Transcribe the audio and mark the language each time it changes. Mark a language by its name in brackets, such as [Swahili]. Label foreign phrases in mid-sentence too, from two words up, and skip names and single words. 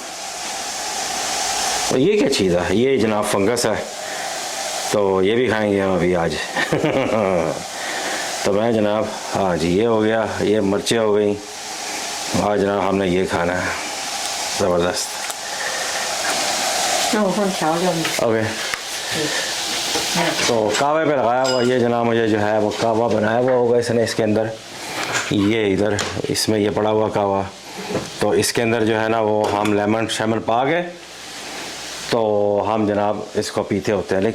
[Hindi] तो ये क्या चीज़ है? ये जनाब फंगस है, तो ये भी खाएंगे हम अभी आज। तो मैं जनाब, हाँ जी ये हो गया, ये मिर्चें हो गई। आज जनाब हमने ये खाना है, ज़बरदस्त। [Chinese] 那我放调料呢。 [Hindi] ओके तो कावे पे लगाया हुआ ये जनाब मुझे जो है वो कावा बनाया हुआ होगा इसने इसके अंदर, ये इधर इसमें ये पड़ा हुआ कावा, तो इसके अंदर जो है ना वो हम लेमन शमन पा के तो हम जनाब इसको पीते होते हैं।